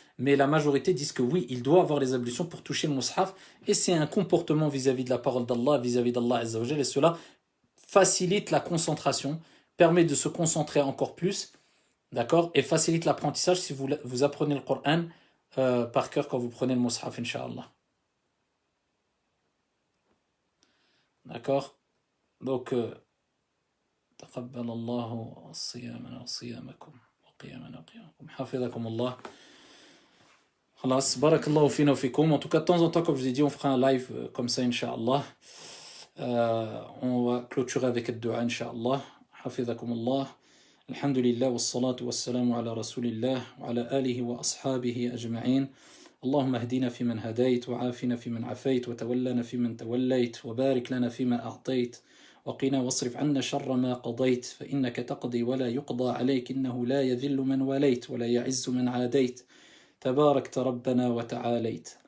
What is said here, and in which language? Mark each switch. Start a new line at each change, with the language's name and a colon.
French: Mais la majorité disent que oui, il doit avoir les ablutions pour toucher le mushaf, et c'est un comportement vis-à-vis de la parole d'Allah, vis-à-vis d'Allah Azza wa Jal, et cela facilite la concentration, permet de se concentrer encore plus, d'accord, et facilite l'apprentissage si vous apprenez le Coran par cœur quand vous prenez le mushaf, Inch'Allah. D'accord?
Arabic: Donc, تقبل الله صيامنا وصيامكم وقيامنا وقيامكم حفظكم الله. خلاص بارك الله فينا وفيكم.
French: En tout cas, de temps en temps, comme je vous ai dit, on fera un live comme ça, Inch'Allah. On va clôturer avec le dua, Inch'Allah.
Arabic: حفظكم الله. الحمد لله والصلاة والسلام على رسول الله وعلى آله وأصحابه أجمعين. اللهم اهدنا فيمن هديت وعافنا فيمن عافيت وتولنا فيمن توليت وبارك لنا فيما أعطيت وقنا واصرف عنا شر ما قضيت فإنك تقضي ولا يقضى عليك إنه لا يذل من واليت ولا يعز من عاديت تباركت ربنا وتعاليت.